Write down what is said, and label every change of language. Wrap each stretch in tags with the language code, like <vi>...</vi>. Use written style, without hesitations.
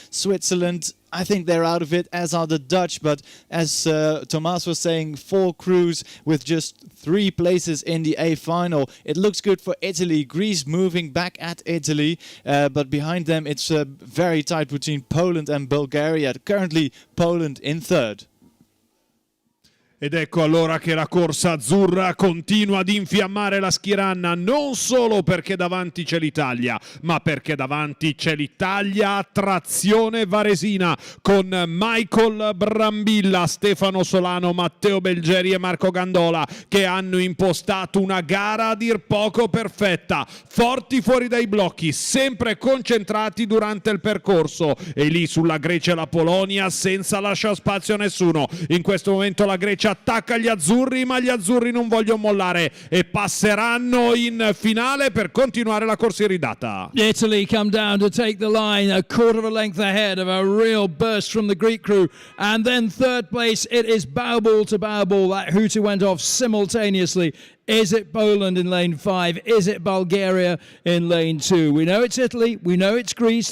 <en>Switzerland, I think they're out of it, as are the Dutch, but as Thomas was saying, 4 crews with just 3 places in the A final. It looks good for Italy. Greece moving back at Italy, but behind them it's very tight between Poland and Bulgaria. Currently Poland in third.</en> <it>Ed ecco allora che la corsa azzurra continua ad infiammare la schiranna, non solo perché davanti c'è l'Italia, ma perché davanti c'è l'Italia a trazione varesina con Michael Brambilla, Stefano Solano, Matteo Belgieri e Marco Gandola, che hanno impostato una gara a dir poco perfetta, forti fuori dai blocchi, sempre concentrati durante il percorso, e lì sulla Grecia e la Polonia senza lasciare spazio a nessuno. In questo momento la Grecia attacca gli azzurri, ma gli azzurri non vogliono mollare e passeranno in finale per continuare la corsa iridata.</it> <en>Italy come down to take the line, 1/4 of a length ahead of a real burst from the Greek crew. And then third place, it is bow ball to bow ball. That hooter went off simultaneously. Is it Poland in lane 5? Is it Bulgaria in lane 2? We know it's Italy. We know it's Greece.</en>